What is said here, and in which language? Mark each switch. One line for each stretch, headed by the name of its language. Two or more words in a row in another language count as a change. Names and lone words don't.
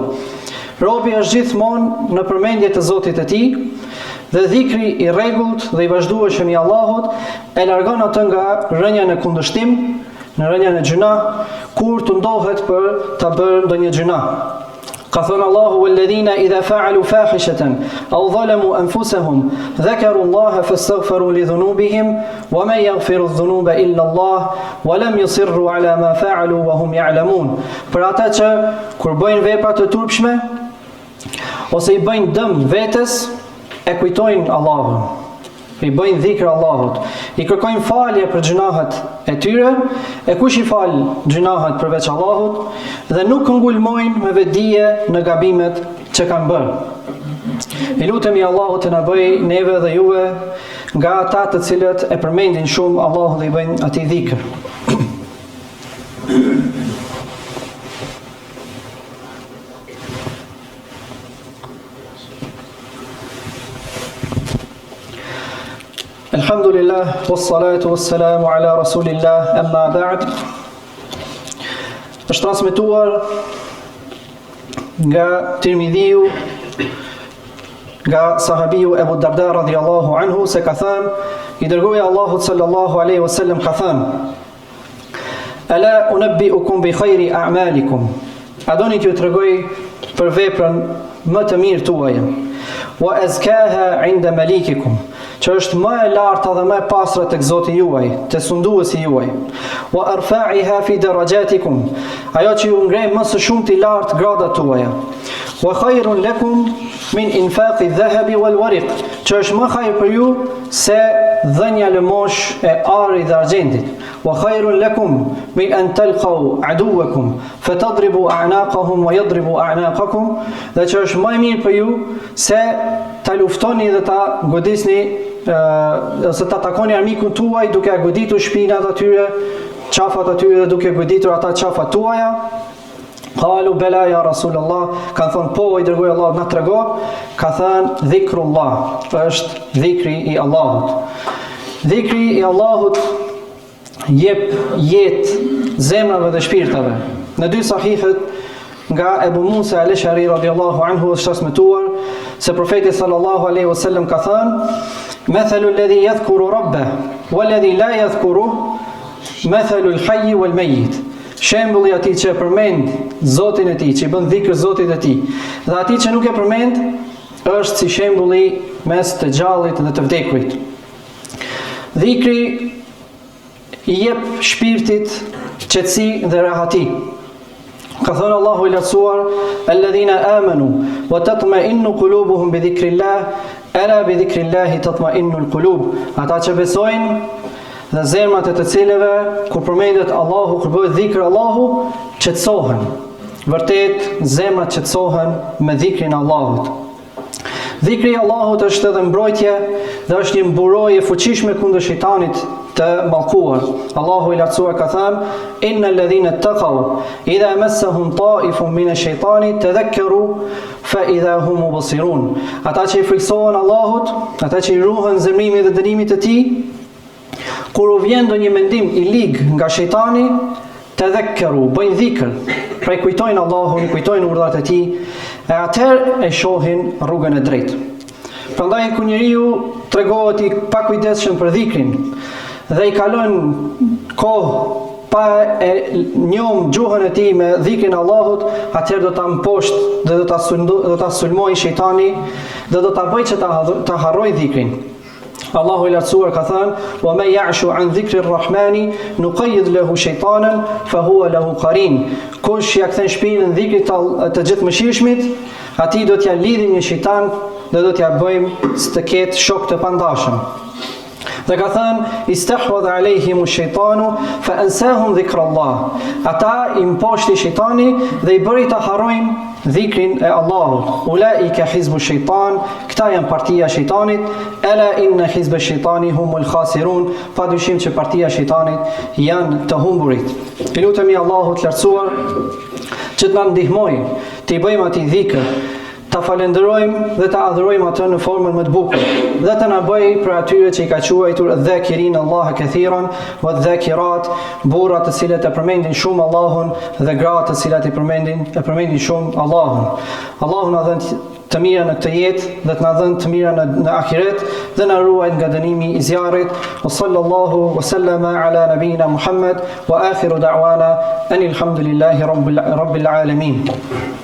Albanian: Robi është gjithmonë në përmendje të Zotit të tij, dhe dhikri i rregullt dhe i vazhdueshëm i Allahut e largon atë nga rënja në kundërshtim, në rënja në gjuna, kur të ndohet për ta bërë ndonjë gjuna. Ka thënë Allahu:
Arabic: "والذين إذا فعلوا فاحشة أو ظلموا أنفسهم ذكروا الله فاستغفروا لذنوبهم ومن يغفر الذنوب إلا الله ولم يصروا على ما فعلوا وهم يعلمون."
Albanian: Për ata që kur bëjnë vepra të turpshme ose i bëjnë dëm vetes, e kujtojnë Allahun, i bëjnë dhikr Allahut, i kërkojnë falje për gjunahet e tyre, e kush i fal gjunahet përveç Allahut, dhe nuk ngulmojnë me vetdije në gabimet që kanë bërë. I lutemi Allahut të na bëjë neve dhe juve nga ata të cilët e përmendin shumë Allahun dhe i bëjnë atij dhikr.
Arabic: الحمد لله والصلاة والسلام على رسول الله أما بعد.
Albanian: Është transmetuar nga Tirmidhiu, nga sahabiu Ebu Darda
Arabic: رضي الله عنه,
Albanian: se ka thënë: i dërguari Allahut
Arabic: صلى الله عليه وسلم
Albanian: ka thënë:
Arabic: "ألا أنبئكم بخير أعمالكم."
Albanian: A doni t'ju tregoj për veprën më të mirë tuaj?
Arabic: "وأزكاها عند مليككم."
Albanian: Që është më e larta dhe më e pastra tek Zoti juaj, te sunduesi juaj.
Arabic: "وأرفعها في درجاتكم."
Albanian: Ajo që ju ngrej më së shumti lart gradat tuaja.
Arabic: "وخير لكم من إنفاق الذهب والورق."
Albanian: Që është më hajër për ju se dhënia lëmosh e ari dhe argjendit.
Arabic: "وخير لكم من أن تلقوا عدوكم فتضربوا أعناقهم ويضربوا أعناقكم."
Albanian: Dhe që është më e mirë për ju se ta luftoni dhe ta godisni ose ta takoni armikun tuaj duke goditur shpinat atyre, qafat atyre, dhe duke goditur ata qafat tuaja.
Arabic: قالوا بلى يا رسول الله,
Albanian: kanë thënë po, i dërguari Allah, na trego. Ka thënë: dhikrullah, është dhikri i Allahut. Dhikri i Allahut jep jetë zemrave dhe shpirtave. Në dy sahihet nga Ebu Musa al-Ash'ari
Arabic: رضي الله عنه
Albanian: është transmetuar se profeti
Arabic: صلى الله عليه وسلم
Albanian: ka thënë:
Arabic: "مثل الذي يذكر ربه والذي لا يذكره مثل الحي والميت."
Albanian: Shembulli i atij që përmend Zotin e tij, që bën dhikr Zotit e tij, dhe atij që nuk e përmend, është si shembulli mes të gjallit dhe të vdekurit. Dhikri i jep shpirtit qetësi dhe rahati. Ka thënë Allahu i lartësuar:
Arabic: "الذين آمنوا وتطمئن قلوبهم بذكر الله ألا بذكر الله تطمئن القلوب."
Albanian: Ata që besojnë dhe zemrat e të cilëve kur përmendet Allahu, kur bëhet dhikr Allahu, qetësohen. Vërtet, zemrat qetësohen me dhikrin e Allahut. Dhikri i Allahut është edhe mbrojtje dhe është një mburojje fuqishme kundër shejtanit të mallkuar. Allahu i lartësuar ka thënë:
Arabic: "إن الذين اتقوا إذا مسهم طائف من الشيطان تذكروا فإذا هم مبصرون."
Albanian: Ata që i friksohen Allahut, ata që i ruhen zemrimit dhe dënimit të tij, kur u vjen ndonjë mendim i lig nga shejtani, tadhakkaru, bëjnë dhikr, pra i kujtojnë Allahun, i kujtojnë urdhrat e tij, e atëherë e shohin rrugën e drejtë. Prandaj kur njeriu tregohet i pakujdesshëm për dhikrin dhe i kalon kohë pa e njohur gjuhën e tij me dhikrin e Allahut, atëherë do ta mposhtë dhe do ta sulmojë shejtani dhe do ta bëjë që ta harrojë dhikrin. Allahu i lartësuar ka thënë:
Arabic: "ومن يعش عن ذكر الرحمن نقيض له شيطانا فهو له قرين."
Albanian: Kush ja kthen shpinën dhikrit të gjithëmshirshmit, atij do t'ja lidhim një shejtan dhe do t'ja bëjmë të ketë shok të pandashëm. Dhe ka thënë:
Arabic: "استحوذ عليهم الشيطان فأنساهم ذكر الله."
Albanian: Ata i mposhti shejtani dhe i bëri ta harrojnë dhikrin e Allahut.
Arabic: أولئك حزب الشيطان,
Albanian: këta janë partia e shejtanit.
Arabic: ألا إن حزب الشيطان هم الخاسرون,
Albanian: padyshim që partia e shejtanit janë të humburit. I lutemi Allahut lartësuar që të na ndihmojë të i bëjmë atij dhikr, ta falenderojmë dhe ta adhurojmë atë në formën më të bukur, dhe të na bëjë për atyre që i ka quajtur
Arabic: الذاكرين الله كثيرا والذاكرات,
Albanian: burra të cilët e përmendin shumë Allahun dhe gra të cilat e përmendin shumë Allahun. Allahu na dhënë të mira në këtë jetë dhe të na dhënë të mira në ahiret dhe na ruajt nga dënimi i zjarrit.
Arabic: وصلى الله وسلم على نبينا محمد وآخر دعوانا أن الحمد لله رب العالمين.